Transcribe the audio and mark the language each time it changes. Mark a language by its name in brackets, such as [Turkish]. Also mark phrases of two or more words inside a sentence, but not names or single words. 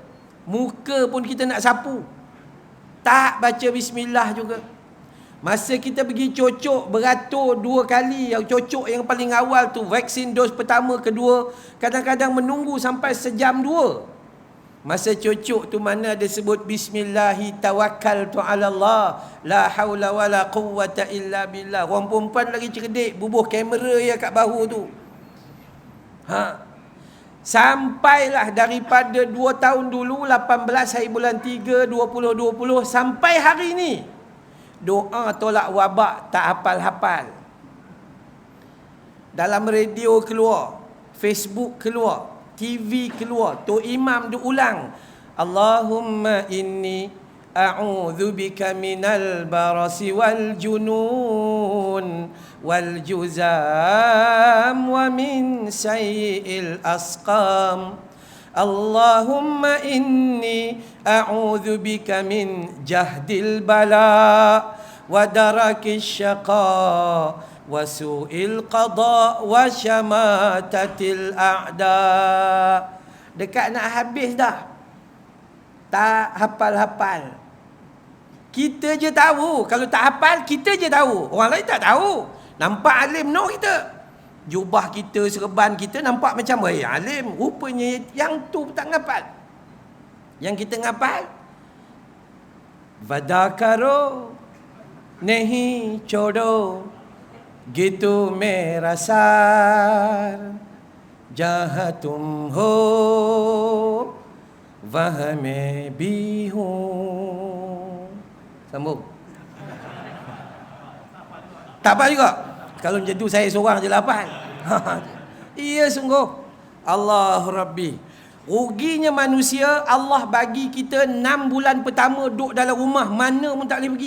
[Malay] Muka pun kita nak sapu. Tak baca bismillah juga. Masa kita pergi cocok beratur 2 kali, yang cocok yang paling awal tu, vaksin dos pertama, kedua, kadang-kadang menunggu sampai sejam 2. Masa cocok tu mana ada sebut [Arabic] بسم الله توكلت على الله لا حول ولا قوة إلا بالله. [Malay] Orang perempuan lagi cerdik, bubuh kamera ya kat bahu tu. Sampailah daripada 2 tahun dulu, 18 hari bulan 3 2020 sampai hari ni, doa tolak wabak tak hafal-hafal. Dalam radio keluar, Facebook keluar, TV keluar, Tok Imam dia ulang, [Arabic] اللهم إني أعوذ بك من البرص والجنون والجذام ومن سيئ الأسقام. اللهم إني أعوذ بك من جهد البلاء ودرك الشقاء وسوء القضاء وشماتة الأعداء. [Malay] Dekat nak habis dah, tak hafal-hafal. Kita je tahu. Kalau tak hafal, kita je tahu, orang lain tak tahu. Nampak alim no kita, jubah kita, serban kita nampak macam alim. Rupanya yang tu tak ngapal. Yang kita ngapal, Vadakaro Nehi chodo gitu merasar jahatum ho vahame bihu. Sambung. Tak apa juga. Kalau macam tu saya seorang je lapan. Iya sungguh. Allah Rabbi. Ruginya manusia, Allah bagi kita 6 bulan pertama duduk dalam rumah, mana pun tak boleh pergi.